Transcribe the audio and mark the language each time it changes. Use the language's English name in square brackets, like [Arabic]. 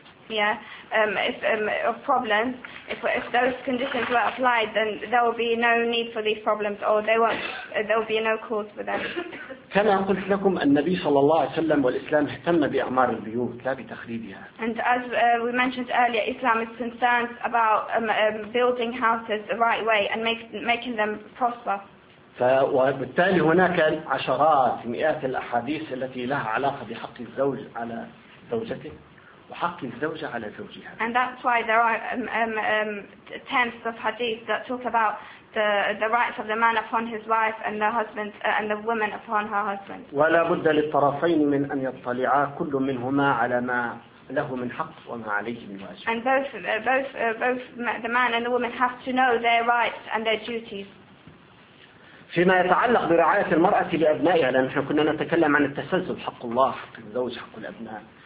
[English] 99.99 of problems if those conditions were applied then there will be no need for these problems or there will be no cause for them. [Arabic] كما قلت لكم النبي صلى الله عليه وسلم والإسلام اهتم بأعمار البيوت لا بتخريبها. [English] And as we mentioned earlier, Islam is concerned about building houses the right way and making them prosper. [Arabic] وبالتالي هناك عشرات مئات الأحاديث التي لها علاقة بحق الزوج على زوجته. وحق الزوجة على زوجها. [English] And that's why there are tens of hadith that talk about the rights of the man upon his wife and the husband and the woman upon her husband. [Arabic] ولا بد للطرفين من أن يطلعا كل منهما على ما له من حق وما عليه من واجب. [English] And both the man and the woman have to know their rights and their duties. [Arabic] فيما يتعلق برعاية المرأة لأبنائها لأن إحنا كنا نتكلم عن التسلسل حق الله حق الزوج حق الأبناء.